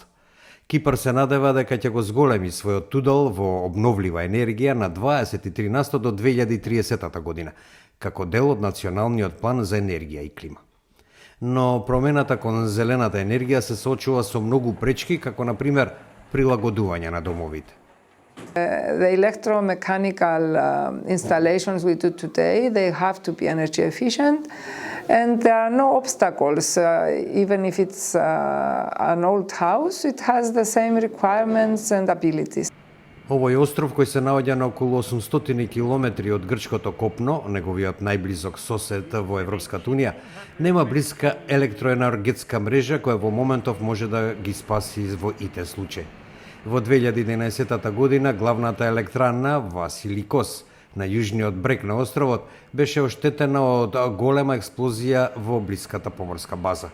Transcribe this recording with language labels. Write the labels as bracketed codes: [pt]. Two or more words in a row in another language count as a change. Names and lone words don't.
[mk] Кипар се надева дека ќе го зголеми својот удел во обновлива енергија на 23% до 2030 година, како дел од националниот план за енергија и клима. Но промената кон зелената енергија се соочува со многу пречки, како на пример прилагодување на домовите. [en] The electromechanical installations we do today, they have to be energy efficient, and there are no obstacles. Even if it's an old house, it has the same requirements and abilities. [mk] Овој остров, кој се наоѓа на околу 800 километри од грчкото копно, неговиот најблизок сосед во Европската унија, нема блиска електроенергетска мрежа која во моментов може да ги спаси во ите случаи. Во 2011 година главната електрана Василикос на јужниот брег на островот беше оштетена од голема експлозија во блиската поморска база.